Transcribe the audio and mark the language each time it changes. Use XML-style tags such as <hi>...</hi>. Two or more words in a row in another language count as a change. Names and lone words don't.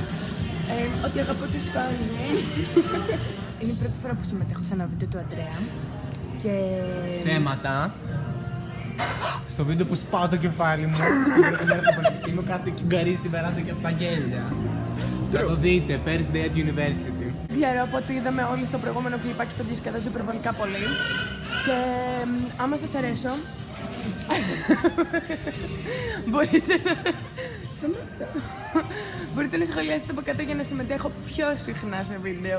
<el>Ότι αγαπώ τη Σπάνια. Είναι η πρώτη φορά που συμμετέχω σε ένα βίντεο του Αντρέα. Και... Ψέματα. Στο βίντεο που σπάω το κεφάλι μου την πρώτη μέρα στο πανεπιστήμιο, κάθεται και γκαρίζει στην βεράντα και από τα γέλια. Θα το δείτε,</el> <en>first day at university.</en> <el>Ξέρω από ότι είδαμε όλοι στο προηγούμενο κλιπάκι το διασκεδάζω υπερβολικά πολύ. Και άμα σας αρέσω, μπορείτε να σχολιάσετε από κάτω για να συμμετέχω πιο συχνά σε βίντεο.</el>